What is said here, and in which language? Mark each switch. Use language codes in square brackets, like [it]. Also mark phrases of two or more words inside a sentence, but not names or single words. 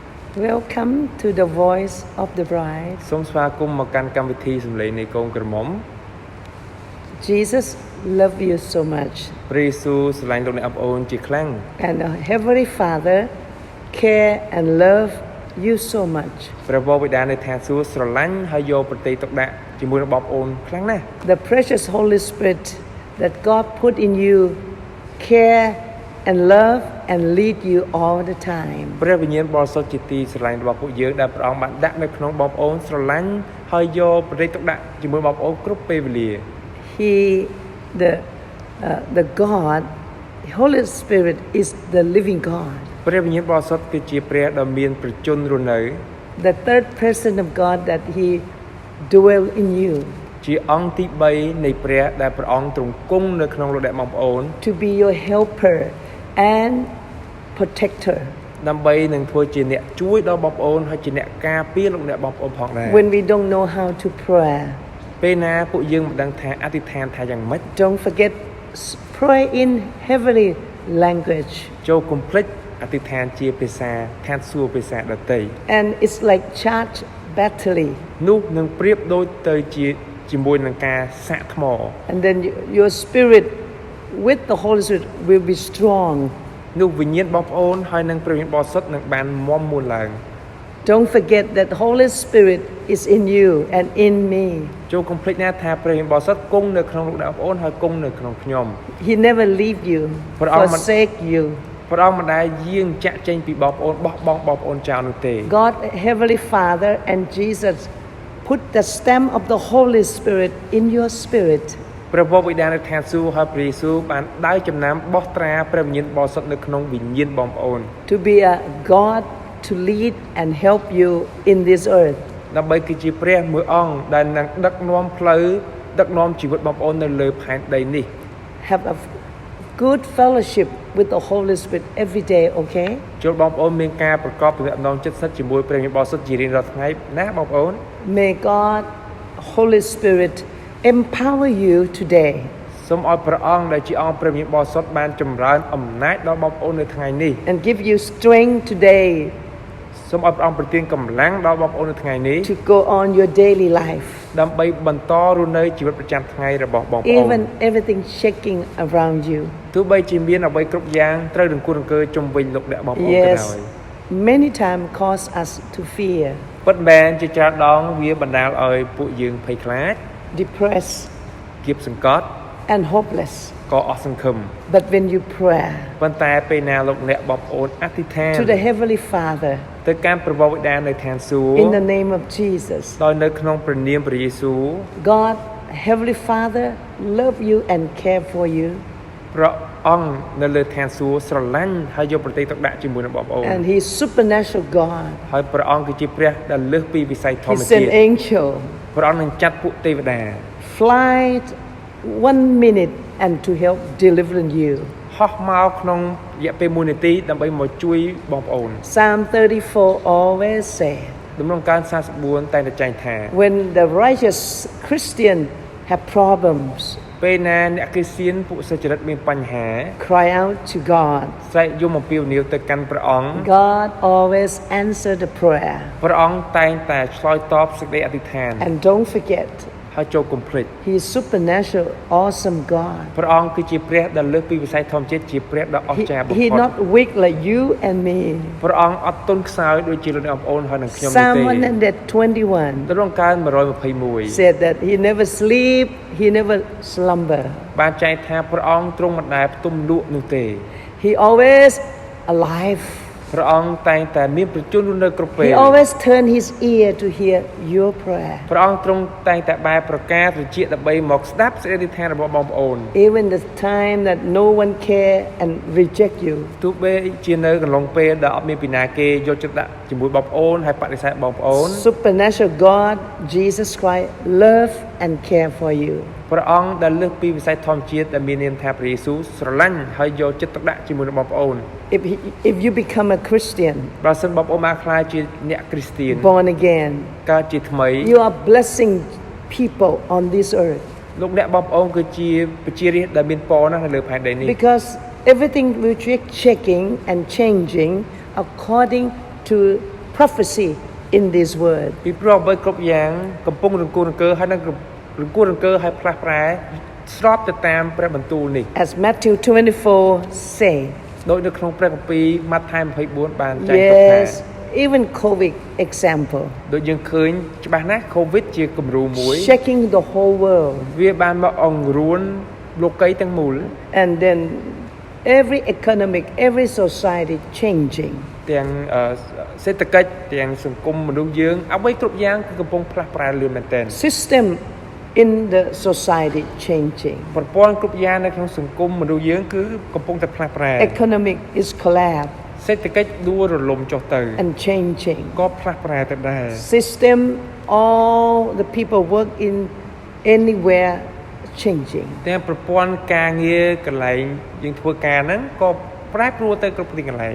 [en] Welcome to the Voice of the Bride. [km] សូមស្វាគមន៍មកកាន់កម្មវិធីសម្លេងនៃកូនក្រមុំ [en] Jesus loves you so much. [km] ព្រះយេស៊ូវស្រឡាញ់លោកអ្នកបងប្អូនជាខ្លាំង [en] And the Heavenly Father care and love you so much. [km] ព្រះវរបិតានៅឋានសួគ៌ស្រឡាញ់ហើយយកប្រតិទុកដាក់ជាមួយនឹងបងប្អូនខ្លាំងណាស់ [en] The precious Holy Spirit that God put in you care and love and lead you all the time. [km] ព្រះវិញ្ញាណបរិសុទ្ធជាទីស្រឡាញ់របស់ពួកយើងដែលព្រះអង្គបានដាក់នៅក្នុងបងប្អូនស្រឡាញ់ហើយយកប្រតិទុកដាក់ជាមួយបងប្អូនគ្រប់ពេលវេលា [en] He the God Holy Spirit is the living God. [km] ព្រះវិញ្ញាណបរិសុទ្ធគឺជាព្រះដ៏មានប្រជញ្ញរស់នៅ [en] The third person of God that he dwell in you. [km] ជាអង្គទី3នៃព្រះដែលព្រះអង្គទ្រង់គង់នៅក្នុងលោកអ្នកបងប្អូន [en] To be your helper and protector. [km] ដើម្បីនឹងធ្វើជាអ្នកជួយដល់បងប្អូនហើយជាអ្នកការពារលោកអ្នកបងប្អូនផងដែរ [en] When we don't know how to pray, [km] ពេលណាពួកយើងមិនដឹងថាអធិដ្ឋានថាយ៉ាងម៉េច [en] don't forget pray in heavenly language. [km] ចូលកុំភ្លេចអធិដ្ឋានជាភាសាឋានសួគ៌ភាសាដទៃ [en] And it's like charge battery. [km] នោះនឹងប្រៀបដូចទៅជាមួយនឹងការសាក់ថ្ម [en] And then your spirit with the Holy Spirit will be strong. [km] នោះវិញ្ញាណបងប្អូនហើយនឹងព្រះវិញ្ញាណបរិសុទ្ធនឹងបានមាំមួនឡើង [en] Don't forget that Holy Spirit is in you and in me. [km] ចូលកុំភ្លេចណាថាព្រះវិញ្ញាណបរិសុទ្ធគង់នៅក្នុងលោកអ្នកបងប្អូនហើយគង់នៅក្នុងខ្ញុំ [en] He never leave you, forsake you. [km] ព្រះអង្គមិនដែលយាងចាក់ចេញពីបងប្អូនបោះបង់បងប្អូនចោលនោះទេ [en] God, Heavenly Father, and Jesus put the stamp of the Holy Spirit in your spirit. [km] ព្រះវរបិតានៅឋានសួគ៌ហើយព្រះយេស៊ូវបានដើរចំណាំបោះត្រាព្រះវិញ្ញាណបរិសុទ្ធនៅក្នុងវិញ្ញាណបងប្អូន [en] To be a God to lead and help you in this earth. [km] ដើម្បីគឺជាព្រះមួយអង្គដែលនឹងដឹកនាំផ្លូវដឹកនាំជីវិតបងប្អូននៅលើផែនដីនេះ [en] Have a good fellowship with the Holy Spirit every day, okay? [km] ចូលបងប្អូនមានការប្រកបទំនាក់ទំនងចិត្តស្និទ្ធជាមួយព្រះវិញ្ញាណបរិសុទ្ធជារៀងរាល់ថ្ងៃណាបងប្អូន [en] May God, Holy Spirit, empower you today. [km] សូមឲ្យព្រះអង្គដែលជាអង្គព្រះវិញ្ញាណបរិសុទ្ធបានចម្រើនអំណាចដល់បងប្អូននៅថ្ងៃនេះ [en] And give you strength today [km] សូមឲ្យព្រះអង្គប្រទានកម្លាំងដល់បងប្អូននៅថ្ងៃនេះ [en] to go on your daily life. [km] ដើម្បីបន្តរស់នៅជីវិតប្រចាំថ្ងៃរបស់បងប្អូន [en] Even everything shaking around you. [km] ទោះបីជាមានអ្វីគ្រប់យ៉ាងត្រូវរង្គោះរង្គើជុំវិញលោកអ្នកបងប្អូនក៏ដោយ [en] Many times cause us to fear, [km] ពិតមែនជាច្រើនដងវាបណ្ដាលឲ្យពួកយើងភ័យខ្លាច [en] depressed, [km] គៀបសង្កត់ [en] and hopeless. [km] ក៏អស់សង្ឃឹម [en] But when you pray [km] ប៉ុន្តែពេលណាលោកអ្នកបងប្អូនអធិដ្ឋាន [en] to the Heavenly Father [km] ទៅកាន់ព្រះវរបិតានៅឋានសួគ៌ [en] in the name of Jesus, [km] ដោយនៅក្នុងព្រះនាមព្រះយេស៊ូវ [en] God, Heavenly Father, love you and care for you. [km] ព្រះអង្គនៅលើឋានសួគ៌ស្រឡាញ់ហើយយកប្រតិទុកដាក់ជាមួយនឹងបងប្អូន [en] And He's supernatural God. [km] ហើយព្រះអង្គគឺជាព្រះដែលលើសពីវិស័យធម្ម [en] He's [km] ជាតិ [en] an angel. [km] ព្រះអង្គនឹងចាត់ពួកទេវតា [en] Fly 1 minute and to help deliver you. [km] ហោះមកក្នុងរយៈពេល1នាទីដើម្បីមកជួយបងប្អូន [en] Psalm 34 always say, [km] ដំណងការ44តែងតែចែងថា [en] when the righteous Christian have problems, [km] ពេលណាអ្នកគ្រីស្ទានពួកសុចរិតមានបញ្ហា [en] cry out to God. [km] ស្រែកយំអំពាវនាវទៅកាន់ព្រះអង្គ [en] God always answer the prayer. [km] ព្រះអង្គតែងតែឆ្លើយតបសេចក្តីអធិដ្ឋាន [en] And don't forget, [km] ហើយចូលកុំភ្លេច [en] He is supernatural, awesome God. [km] ព្រះអង្គគឺជាព្រះដែលលើសពីវិស័យធម្មជាតិជាព្រះដ៏អស្ចារ្យបំផុ [en] He [km] ត [en] not weak like you and me. [km] ព្រះអង្គអត់ទន់ខ្សោយដូចជាលោកអ្នកបងប្អូនហើយនឹងខ្ញុំនោះ [en] Psalm [km] ទេ 121 ដំណងការ121 [en] said that He never sleep, He never slumber. [km] បានចែងថាព្រះអង្គទ្រង់មិនដែលផ្ទុំលក់នោះទេ [en] He always alive. [km] ព្រះអង្គតែងតែមានប្រជញ្ញនៅគ្រប់ពេល [en] He always turn His ear to hear your prayer. [km] ព្រះអង្គទ្រង់តែងតែបែរប្រការត្រជាដើម្បីមកស្ដាប់សេចក្តីអធិដ្ឋានរបស់បងប្អូន [en] Even the time that no one care and reject you. [km] ទោះបីជានៅកន្លងពេលដែលអត់មានពីណាគេយកចិត្តដាក់ជាមួយបងប្អូនហើយបដិសេធបងប្អូន [en] Supernatural God, Jesus Christ, love and care for you. [km] ព្រះអង្គដែលលើសពីវិស័យធម្មជាតិដែលមាននាមថាព្រះយេស៊ូវស្រឡាញ់ហើយយកចិត្តទុកដាក់ជាមួយនឹងបងប្អូន [en] If you become a Christian, [km] បើសិនបងប្អូនបានក្លាយជាអ្នកគ្រីស្ទាន [en] born again, [km] កើតជាថ្មី [en] you are blessing people on this earth. [km] លោកអ្នកបងប្អូនគឺជាប្រជារាស្ត្រដែលមានពរណាស់នៅលើផែនដីនេះ [en] Because everything will be checking and changing according to prophecy in this word. [km] ពីព្រោះអ្វីគ្រប់យ៉ាងកំពុងរង្គោះរង្គើហើយនឹងរង្គោះរង្គើហើយផ្លាស់ប្រែស្របទៅតាមព្រះបន្ទូលនេះ [en] As Matthew 24 say. [km] ដោយនៅក្នុងព្រះគម្ពីរម៉ាថាយ24បានចែងទុកថា [en] Yes, even COVID example. [km] ដូចយើងឃើញច្បាស់ណាស់ COVID ជាគំរូមួយ [en] Shaking the whole world. [km] វាបានមកអង្រួនលោកីយ៍ទាំងមូល [en] And then every economic, every society changing. [km] ទាំងសេដ្ឋកិច្ចទាំងសង្គមមនុស្សយើងអ្វីគ្រប់យ៉ាងគឺកំពុងផ្លាស់ប្រែលឿនមែនទែន [en] System in the society changing. [km] ប្រព័ន្ធគ្រប់យ៉ាងនៅក្នុងសង្គមមនុស្សយើងគឺកំពុងតែផ្លាស់ប្រែ [en] Economic is collapse [km] សេដ្ឋកិច្ចដួលរលំចុះទៅ [en] and changing. [km] ក៏ផ្លាស់ប្រែទៅដែរ [en] System, all the people work in anywhere changing. [km] ទាំងប្រព័ន្ធការងារកន្លែងយើងធ្វើការហ្នឹងក៏ប្រែប្រួលទៅគ្រប់ទីកន្លែង